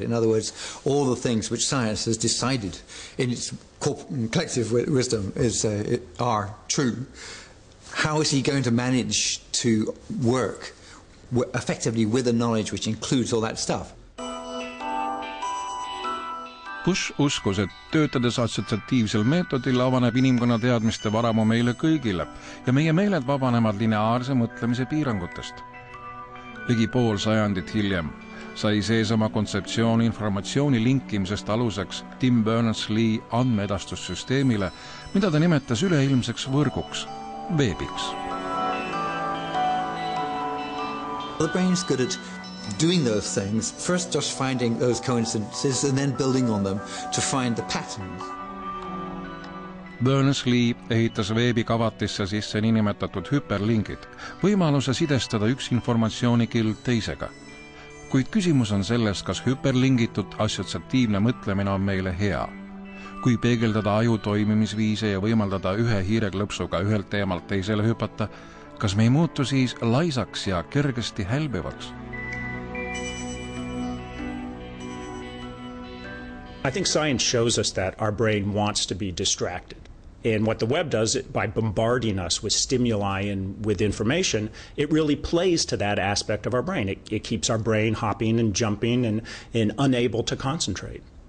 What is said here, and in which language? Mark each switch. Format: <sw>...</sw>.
<et>In other words, all the things which science has decided in its collective wisdom are true. How is he going to manage to work effectively with the knowledge which includes all that stuff? Bush uskus, et töötades assotsiatiivsel meetodil avaneb inimkonna teadmiste varamu meile kõigile ja meie meeled vabanevad lineaarse mõtlemise piirangutest. Ligi pool sajandit hiljem sai seesama kontseptsioon informatsiooni linkimisest aluseks Tim Berners-Lee andmeedastussüsteemile, mida ta nimetas üleilmseks võrguks, veebiks.</et> <en>The brain's good at doing those things, first just finding those coincidences and then building on them to find the patterns.</en> <et>Berners-Lee ehitas veebikavatisse sisse niinimetatud hüperlingid, võimaluse sidestada üks informatsioonikild teisega. Kuid küsimus on selles, kas hüperlingitud assotsiatiivne mõtlemine on meile hea. kui peegeldada aju toimimisviise ja võimaldada ühe hiireklõpsuga ühelt teemalt teisele hüpata, kas me ei muutu siis laisaks ja kergesti hälbivaks?</et> <en>I think science shows us that our brain wants to be distracted. And what the web does, by bombarding us with stimuli and with information, it really plays to that aspect of our brain. It keeps our brain hopping and jumping and unable to concentrate.</en>